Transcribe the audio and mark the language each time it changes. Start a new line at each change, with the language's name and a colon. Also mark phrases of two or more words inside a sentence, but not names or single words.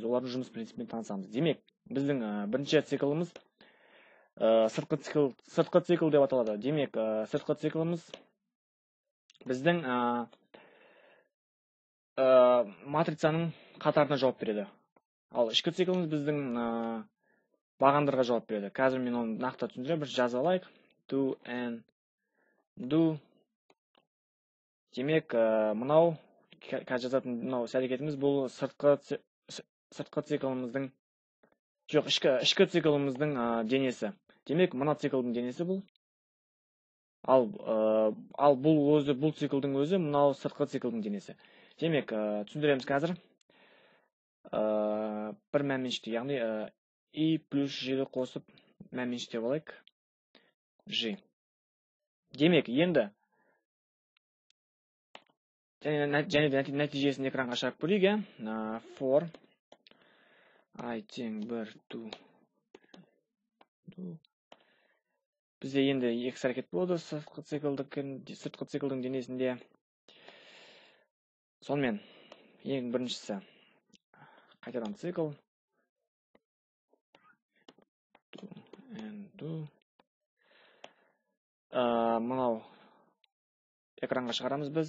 Kazakh: Олардың жұмыс принципімен танысамыз. Демек, біздің бірінші циклымыз сыртқы цикл деп аталады. Демек, сыртқы циклымыз біздің матрицаның қатарына жауап береді. Ал ішкі циклымыз біздің бағандарға жауап береді. Қазір мен оны нақты түсіндіремін, бір жазып алайық.
English: Do and do.
Kazakh: Демек, мынау қазір жазатын мынау іс-әрекетіміз бұл сыртқы циклымыздың, жоқ, ішкі циклымыздың денесі. Демек, мына циклдың денесі бұл. Ал бұл циклдың өзі мынау сыртқы циклдың денесі. Демек, түсіндіреміз қазір. Бір мән меншікте, яғни и плюс g-ді қосып мән меншіктеп алайық. G. Демек, енді және де нәтижесін экранға шығарып көрейік.
English: For I
Kazakh: тең 1 to бізде енді екі әрекет болды сыртқы циклдың денесінде. Сонымен ең біріншісі қайтадан цикл мынау экранға шығарамыз біз.